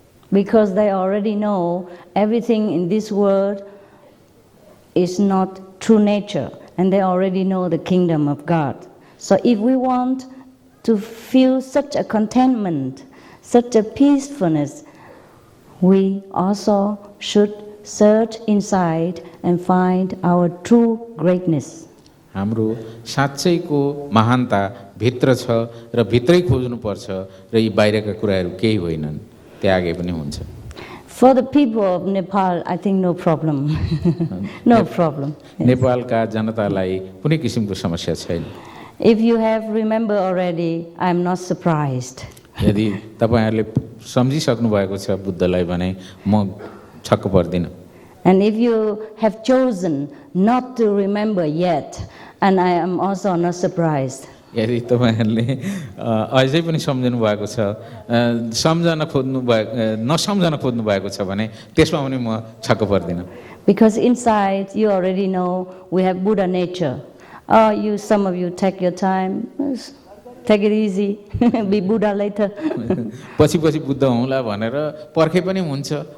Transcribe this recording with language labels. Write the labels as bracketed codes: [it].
[en] Because they already know everything in this world is not true nature, and they already know the kingdom of God. So if we want to feel such a contentment, such a peacefulness, we also should search inside and find our true greatness. [ne] हाम्रो साँच्चैको महानता भित्र छ र भित्रै खोज्नुपर्छ र यी बाहिरका कुराहरू केही होइनन्, त्यागे पनि हुन्छ। [en] For the people of Nepal, I think no problem. No problem. [ne] नेपालका जनतालाई कुनै किसिमको समस्या छैन। [en] If you have remembered already, I am not surprised. [ne] यदि तपाईहरुले सम्झिसक्नु भएको छ बुद्धलाई भने म छक्क पर्दिन। [en] And if you have chosen not to remember yet, and I am also not surprised. [ne] यदि तपाईहरुले अझै पनि सम्झनु भएको छ, नसम्झन खोज्नु भएको छ भने त्यसमा पनि म छक्क पर्दिन। [en] Because inside you already know we have Buddha nature. Some of you take your time, take it easy, be Buddha later. [ne] पछि बुद्ध हुँला भनेर पर्खे पनि हुन्छ।